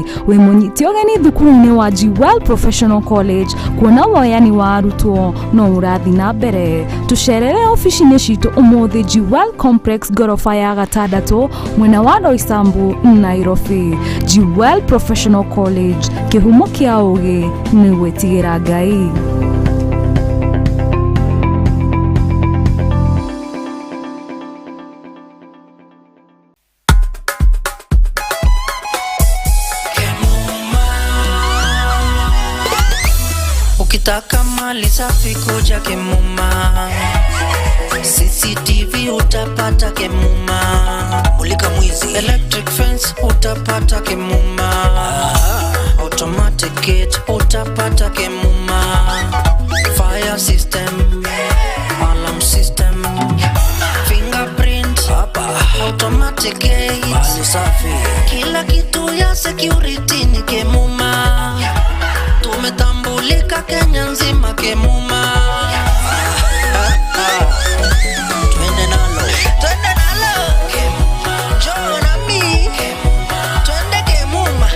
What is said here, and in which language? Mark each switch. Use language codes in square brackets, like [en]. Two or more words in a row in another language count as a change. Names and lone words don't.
[ki] Wĩ mũnyiti ũgeni thukuru-inĩ wa Jewel Professional College, kuona woyani wa arutwo no ũrathi na mbere. Tucerere ofici-inĩ citũ ũmũthĩ Jewel Complex gorofa ya 6 mwena wa Roysambu, Nairobi. Jewel Professional College, kĩhumo kĩa ũgĩ nĩ gwĩtigĩra Ngai. [sw] Ukitaka mali safi kuja Kemuma, CCTV utapata Kemuma, mulika mwizi, [en] electric fence [sw] utapata Kemuma, [en] automatic gate [sw] utapata Kemuma, [en] fire system, alarm system, fingerprint [sw] hapa, [en] automatic gate, [sw] mali safi, kila kitu ya security ni Kemuma. Tumetambulika Kenya nzima Kemuma. Twende nalo Kemuma, njoo na mi twende Kemuma.